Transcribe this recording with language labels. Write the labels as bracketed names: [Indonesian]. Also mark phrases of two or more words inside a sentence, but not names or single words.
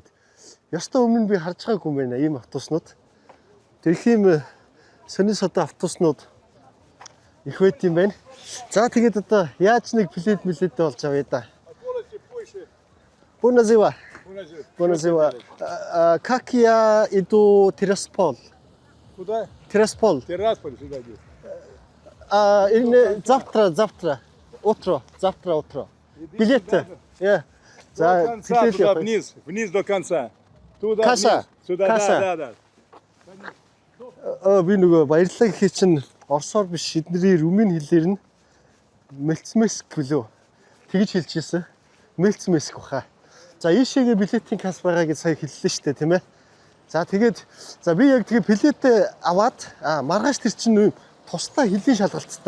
[Mongolian] Ёстой өмнө би харж байгаагүй юм байна ийм автобуснууд. Тэр их юм сони содон автобуснууд их байт юм байна. За тэгээд одоо яаж нэг плед мэлэдтэй болж авъя да. [Romanian] Bună ziua. Bună ziua. [Russian] Как я иду Тирасполь? Куда? Тирасполь. Тирасполь сюда иди. Завтра утро. Билеты. До конца, туда вниз до конца. Туда Касса. вниз. Сюда, Касса. да. [Mongolian] Би нөгөө баярлалаа гэхий чинь орсоор биш эдний румын хэлээр нь Мэлцмэск гэлөө тэгж хэлж ирсэн. [Romanian] Mulțumesc baha. [Mongolian] За ийшээгээ билетийн касс байгаа гэж сая хэллээ шүү дээ тийм ээ. За тэгээд би яг тэгээ билетээ аваад маргааш тэр чинь тусдаа хэлийн шалгалттай.